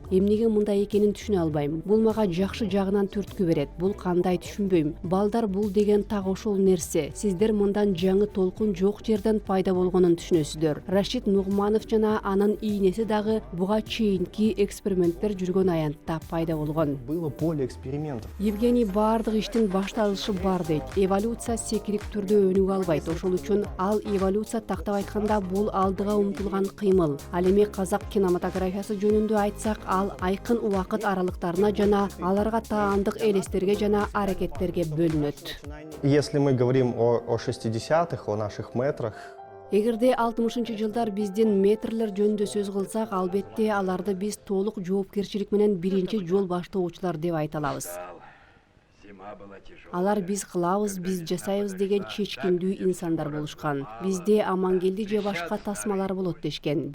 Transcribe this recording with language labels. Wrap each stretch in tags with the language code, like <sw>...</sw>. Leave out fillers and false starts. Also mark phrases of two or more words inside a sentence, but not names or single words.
<ky>Эмнеге мындай экенин түшүнө албайм. Бул мага жакшы жагынан түрткү берет. Бул кандай түшүнбөйм. Балдар бул деген так ошол нерсе. эле. Сиздер мындан жаңы толкун жок жерден пайда болгонун түшүнөсүздөр. Рашид Нугманов жана анын ийнеси дагы буга чейинки эксперименттер жүргөн аянтта пайда болгон.</ky> <ru>Было поле экспериментов.</ru> <ky>Евгений бардык иштин башталышы бар дейт. Эволюция секирик түрдө өнүгө албайт. Ошол үчүн ал эволюция тактап айтканда бул алдыга умтулган кыймыл. Ал эми казак кинематографиясы жөнүндө айтсак, ал айкын убакыт аралыктарына жана аларга таандык элестерге жана аракеттерге бөлүнөт.</ky> <ru>Если мы говорим о 60-х, о наших метрах,</ru> <ky>Эгерде 60-жылдар биздин метрлер жөнүндө сөз кылсак, албетте аларды биз толук жоопкерчилик менен биринчи жол баштоочулар деп айта алабыз. Алар биз кылабыз, биз жасайбыз деген чечкиндүү инсандар болушкан. Бизде Амангелди же башка тасмалар болот дешкен.</ky>